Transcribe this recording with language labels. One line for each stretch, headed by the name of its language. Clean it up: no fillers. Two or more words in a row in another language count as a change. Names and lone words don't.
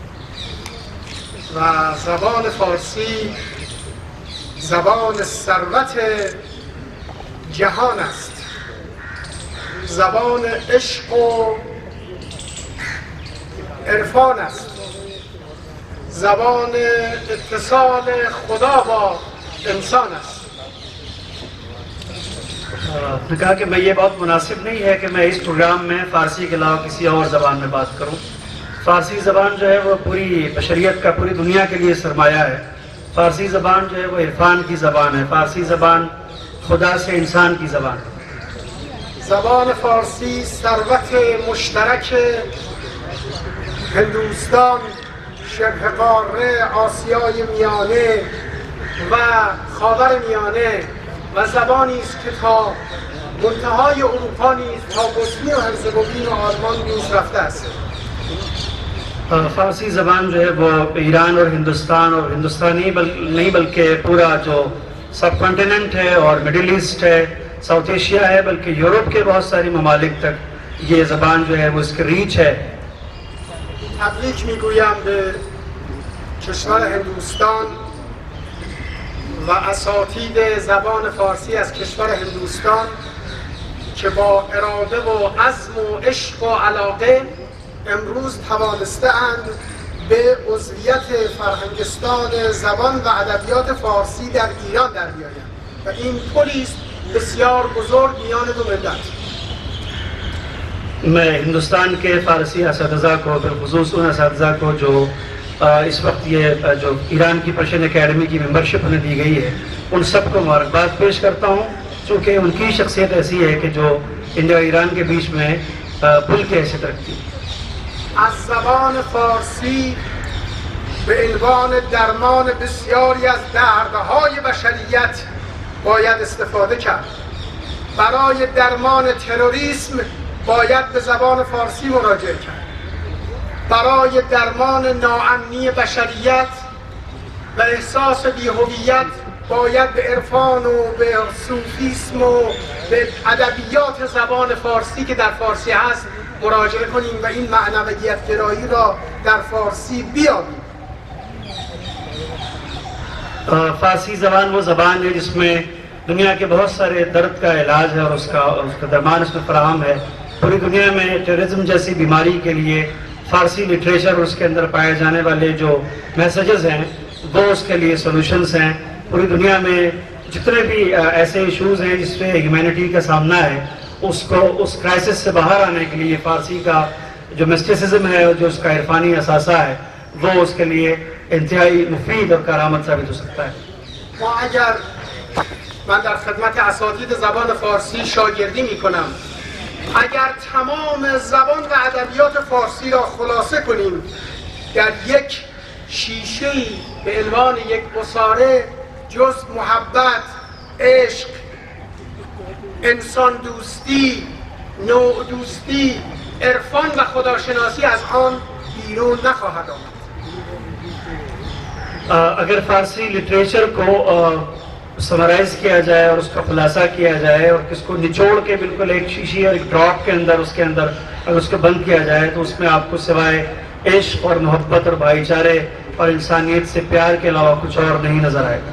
Persian: و زبان فارسی زبان ثروت جهان است، زبان عشق و عرفان است، زبان اتصال خدا با انسان است.
Urdu: نے کہا کہ میں یہ بہت مناسب نہیں ہے کہ میں اس پروگرام میں فارسی کے علاوہ کسی اور زبان میں بات کروں. فارسی زبان جو ہے وہ پوری بشریت کا، پوری دنیا کے لیے سرمایہ ہے. فارسی زبان جو ہے وہ عرفان کی زبان ہے۔ فارسی زبان خدا سے انسان کی زبان ہے.
Persian: زبان فارسی ثروت مشترک هندوستان، شبه قاره آسیای میانه و خاور میانه و زبانی است که تا منتهای اروپا نیز، تا بوسنی و هرزگوین و آلمان نیز رفته است.
Urdu: فارسی زبان جو ہے وہ ایران اور ہندوستانی نہیں بلکہ پورا جو
English: sub continent
Urdu: ہے اور
English: Middle East
Urdu: ہے,
English: South Asia
Urdu: ہے، بلکہ یورپ کے بہت ساری ممالک تک یہ زبان جو ہے وہ اس کی ریچ ہے.
Persian: تبریک میگویم به کشور هندوستان و اساتید زبان فارسی از کشور هندوستان که با اراده و عزم و عشق و علاقه امروز توانسته اند به عضویت فرهنگستان زبان و ادبیات فارسی در ایران در بیایند و این پلی است بسیار بزرگ میان دو ملت.
Urdu: میں ہندوستان کے فارسی اساتذہ کو، بالخصوص ان اساتذہ کو جو اس وقت یہ جو ایران کی
English: Persian Academy
Urdu: کی ممبرشپ انہیں دی گئی ہے، ان سب کو مبارکباد پیش کرتا ہوں، چونکہ ان کی شخصیت ایسی ہے کہ جو انڈیا اور ایران کے بیچ میں پل کی حیثیت رکھتی ہے.
Persian: از زبان فارسی به عنوان درمان بسیاری از دردهای بشریت باید استفاده کرد. برای درمان تروریسم باید به زبان فارسی مراجعه کرد. برای درمان ناامنی بشریت و احساس بی‌هویت باید به عرفان و به صوفیسم و به ادبیات زبان فارسی که در فارسی هست مراجعه کنیم و این معنویت گرایی را در فارسی بیابیم.
Urdu: فارسی زبان وہ زبان ہے جس میں دنیا کے بہت سارے درد کا علاج ہے اور اس کا درمان اس میں فراہم ہے. پوری دنیا میں ٹیررزم جیسی بیماری کے لیے فارسی لٹریچر اور اس کے اندر پائے جانے والے جو میسجز ہیں وہ اس کے لیے سولیوشنز ہیں. پوری دنیا میں جتنے بھی ایسے ایشوز ہیں جس سے ہیومینٹی کا سامنا ہے، اس کو اس کرائسس سے باہر آنے کے لیے فارسی کا جو مسٹیسزم ہے اور جو اس کا عرفانی اثاثہ ہے وہ اس کے لیے انتہائی مفید اور کرامت ثابت ہو سکتا ہے.
Persian: ما اگر من در خدمت اساتید زبان فارسی شاگردی می کنم، اگر تمام زبان و ادبیات فارسی را خلاصه کنیم در یک شیشه‌ای به عنوان یک عصاره، جز محبت، عشق، انسان دوستی، نوع دوستی، عرفان و خداشناسی از آن بیرون نخواهد آمد.
Urdu: اگر فارسی لٹریچر کو سمرائز کیا جائے اور اس کا خلاصہ کیا جائے اور کس کو نچوڑ کے بالکل ایک شیشی اور ایک ڈراپ کے اندر اس کے اندر اگر اس کو بند کیا جائے تو اس میں آپ کو سوائے عشق اور محبت اور بھائی چارے اور انسانیت سے پیار کے علاوہ کچھ اور نہیں نظر آئے گا.